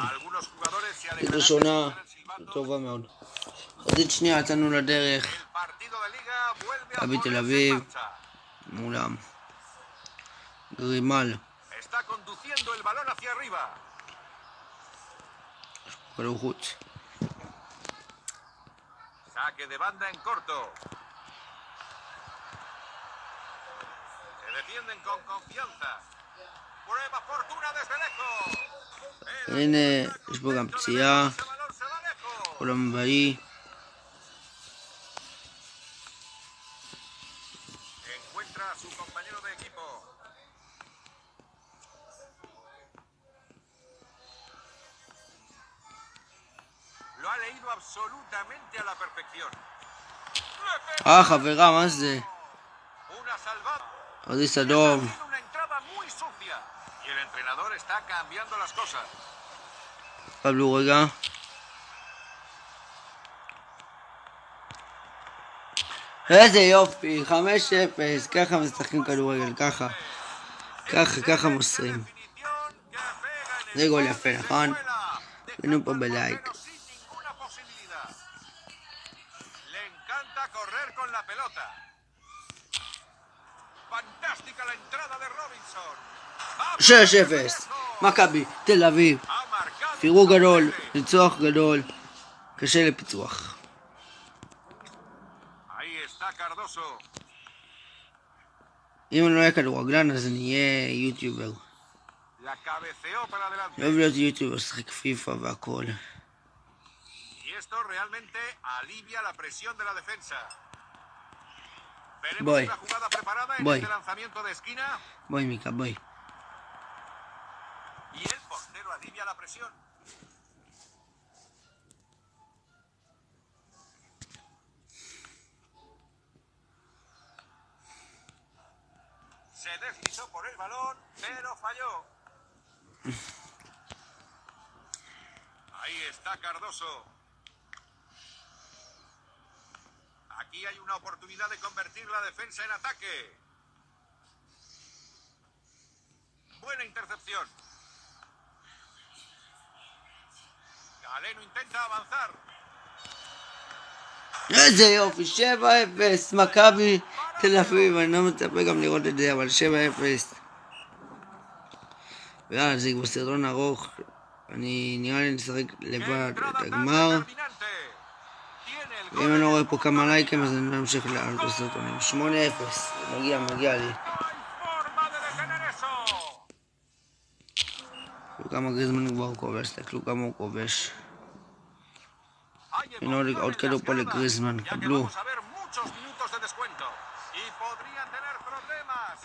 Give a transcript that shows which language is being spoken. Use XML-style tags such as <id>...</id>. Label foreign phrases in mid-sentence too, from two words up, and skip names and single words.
<he>חצית ראשונה, טובה מאוד. חצית שנייה, יצאנו לדרך. מכבי תל אביב, מולם. גרימל. כדור חוץ.</he> <es>Saque de banda en corto. Se defienden con confianza. Prueba fortuna desde lejos.</es> <he>הנה, יש פה גם פציעה. עולם הבאי.</he> <es>Encuentra a su compañero de equipo. Lo ha leído absolutamente a la perfección.</es> <he>חברה, מה זה?</he> <es>Una salvada.</es> <he>אודיס</he> <es>Está</es> <he>אדום.</he> <es>haciendo una entrada muy sucia. Y el entrenador está cambiando las cosas.</es> <he>קבלו רגע. איזה יופי, 5-0, ככה משחקים כדורגל, ככה. ככה מוסרים.</he> <es>Definición que pega en</es> <he>זה</he> <es>el</es> <he>גול</he> <es>poste</es> <he>יפה,</he> <es>y se</es> <he>נכון?</he> <es>cuela.</es> <he>תנו פה</he> <es>Dejando al</es> <he>בלייק.</he> <es>portero sin ninguna posibilidad. Le encanta correr con la pelota. Fantástica la entrada de Robinson. Va por 6-0, Cerezo.</es> <he>מכבי תל אביב.</he> <es>Ha marcado</es> <he>פירוק</he> <es>un</es> <he>גדול,</he> <es>doblete.</es> <he>ניצוח גדול, קשה לפיצוח.</he> <es>Ahí está Cardoso.</es> <he>אם אני לא אהיה כדורגלן אז אני אהיה יוטיובר.</he> <es>La cabeceó para adelante.</es> <he>אני אוהב להיות יוטיובר, לשחק פיפא והכל.</he> <es>Y esto realmente alivia la presión de la defensa. Veremos Voy. una jugada preparada en Voy. este lanzamiento de esquina.</es> <he>בואי מיקה, בואי.</he> <es>Y el portero alivia la presión. Se deslizó por el balón, pero falló. Ahí está Cardoso. Aquí hay una oportunidad de convertir la defensa en ataque. Buena intercepción. Galeno intenta avanzar.</es> <he>איזה יופי, 7-0, מכבי תל אביב, אני לא מצפה גם לראות את זה, אבל 7-0. ויאללה, זה כבר סרטון ארוך, נראה לי נשחק לבד את</he> <es>Entrada</es> <he>הגמר.</he> <es>tan determinante. Tiene el gol</es> <he>ואם אני</he> <es>en</es> <he>לא</he> <es>el</es> <he>רואה פה</he> <es>punto</es> <he>כמה</he> <es>de</es> <he>לייקים,</he> <es>mira.</es> <he>אז אני לא אמשיך לעלות בסרטונים. 8-0, מגיע לי.</he> <es>No hay forma de detener eso.</es> <he>תראו כמה גריזמן כבר כובש, תסתכלו כמה הוא כובש.</he> <es>Hay</es> <he>הנה עוד</he> <es>emoción en</es> <he>כדור</he> <es>las</es> <he>פה</he> <es>gradas,</es> <he>לגריזמן,</he> <es>ya que</es> <he>קבלו.</he> <es>vamos a ver muchos minutos de descuento. Y podrían tener problemas.</es>